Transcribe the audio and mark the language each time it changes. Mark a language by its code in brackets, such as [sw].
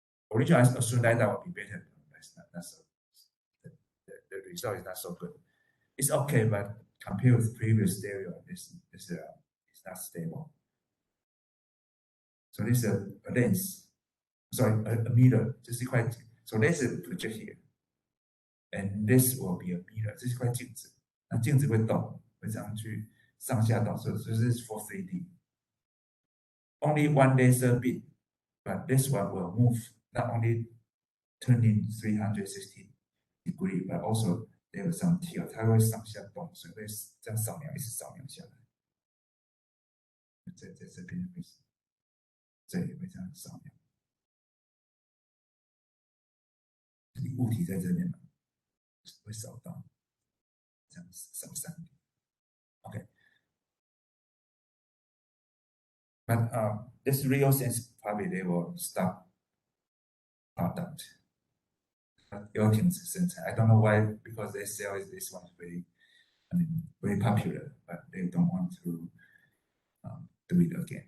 [en] Originally, I assumed LiDAR would be better. Not so. The result is not so good. It's okay, but compared with previous stereo, this is not stable. So this is a lens, sorry, a mirror. So this is project here, and this will be a mirror. [zh] 这是块镜子，那镜子会动，会这样去上下动，所以这是 [en] for 3D. Only one laser beam, but this one will move, not only turning 360 degree, but also there is some tilt. [zh] 它会上下动，所以会这样扫描，一直扫描下来。在这边会，这里会这样扫描。你物体在这边嘛，会扫到，这样扫3D. [en] Okay. But this real sense probably they will stop product. But I don't know why, because they sell this one very popular, but they don't want to do it again.